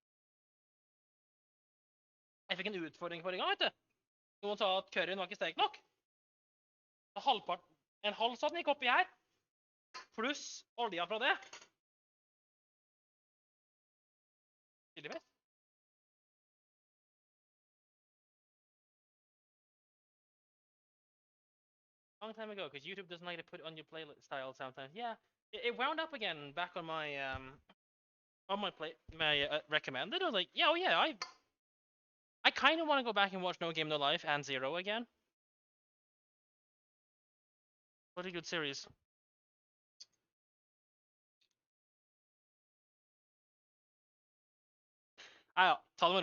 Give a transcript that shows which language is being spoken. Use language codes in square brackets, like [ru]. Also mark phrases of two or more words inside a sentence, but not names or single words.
[no] Jeg fikk en utfordring forrige gang, vet du. Noen sa at curryen var ikke sterk nok. Så en halv sånn gikk oppi her, pluss olja fra det. Tydeligvis. [en] Long time ago, because YouTube doesn't like to put on your playlist style sometimes. Yeah, it wound up again back on my recommended. I was like, yeah, oh yeah, I kind of want to go back and watch No Game No Life and Zero again. What a good series. [no] Ja, ta det med ro.